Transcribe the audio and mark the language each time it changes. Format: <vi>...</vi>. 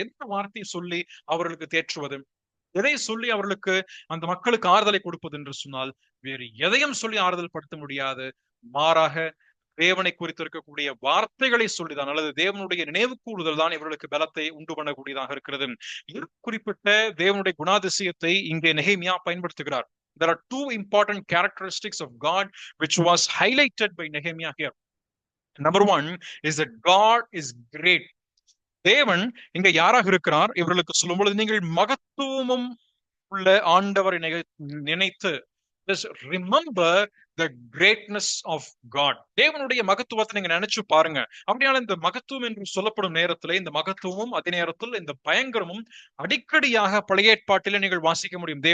<ta>எந்த வார்த்தையை சொல்லி அவர்களுக்கு தேற்றுவது? எதை சொல்லி அவர்களுக்கு அந்த மக்களுக்கு ஆறுதலை கொடுப்பது என்று சொன்னால் வேறு எதையும் சொல்லி ஆறுதல் படுத்த முடியாது. மாறாக தேவனை குறித்து இருக்கக்கூடிய வார்த்தைகளை சொல்லிதான் அல்லது தேவனுடைய நினைவு கூறுதல் தான் இவர்களுக்கு பலத்தை உண்டு பண்ணக்கூடியதாக இருக்கிறது. குறிப்பிட்ட தேவனுடைய குணாதிசயத்தை இங்கே நெகேமியா பயன்படுத்துகிறார்.</ta> <en>There are two important characteristics of God which was highlighted by Nehemiah here. Number one is that God is great.</en> <ta>தேவன் இங்க யாராக இருக்கிறார் இவர்களுக்கு சொல்லும் பொழுது, நீங்கள் மகத்துவமும் உள்ள ஆண்டவரை நினைத்து</ta> <en>just remember the greatness of God.</en> <ta>தேவனுடைய மகத்துவத்தை நீங்க நினைச்சு பாருங்க. அப்படியான இந்த மகத்துவம் என்று சொல்லப்படும் நேரத்தில் இந்த மகத்துவமும் அதே நேரத்தில் இந்த பயங்கரமும் அடிக்கடியாக பழைய ஏற்பாட்டிலே நீங்கள் வாசிக்க முடியும்.</ta>